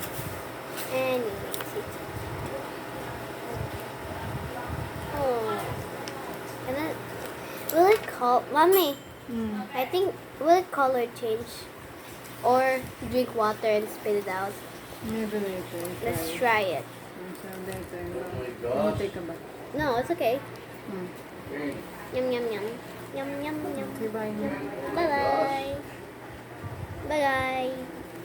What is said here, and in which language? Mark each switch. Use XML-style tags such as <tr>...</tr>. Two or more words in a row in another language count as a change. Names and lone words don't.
<en>And you mix it. Oh. And then, will it call, Mommy? I think, will it color change? Or drink water and spit it out? Maybe later. Let's try it. Later. Oh my gosh. Take a bath. No, it's okay. Hey. Yum, yum, yum. Yum, yum, yum. Okay, bye. Bye-bye. Bye-bye.</en>